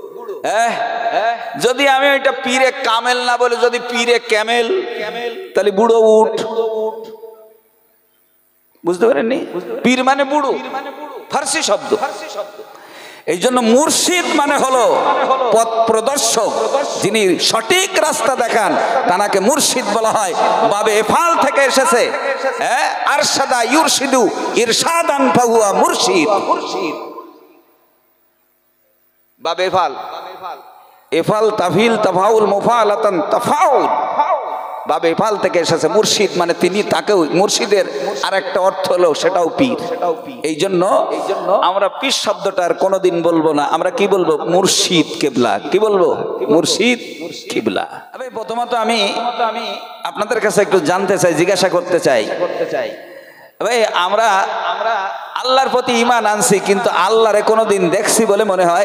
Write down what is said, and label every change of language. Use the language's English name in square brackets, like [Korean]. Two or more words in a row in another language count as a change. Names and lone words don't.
[Bangla] যদি আমি ওইটা [Persian] پیر کامل [Bangla] না বলে যদি [Persian] پیر کامل, [Bangla] তাহলে বুড়ো উঠ। বুঝতে পারেননি? পীর মানে বুড়ো, ফার্সি শব্দ। এই জন্য মুর্শিদ মানে হলো পথ প্রদর্শক, যিনি সঠিক রাস্তা দেখান তাকে মুর্শিদ বলা হয়। [Arabic] باب إفعال [Bangla] থেকে এসেছে, [Arabic] أرشد يرشد إرشادا فهو مرشد. باب إفعال، إفعال تفعيل تفاعل مفاعلة تفاعل، باب إفعال [Bangla] থেকে এসেছে। মুর্শিদ মানে তিনি, তাকেও মুর্শিদের আরেকটা অর্থ হলো সেটাও পীর। এই জন্য আমরা পীর শব্দটার কোনোদিন বলবো না, আমরা কি বলবো? মুর্শিদ কিবলা। কি বলবো? মুর্শিদ কিবলা। প্রথমত আমি আপনাদের কাছে একটু জানতে চাই, জিজ্ঞাসা করতে চাই, ভাই আমরা আল্লাহর প্রতি ঈমান আনছি, কিন্তু আল্লাহরে কোনোদিন দেখছি বলে মনে হয়?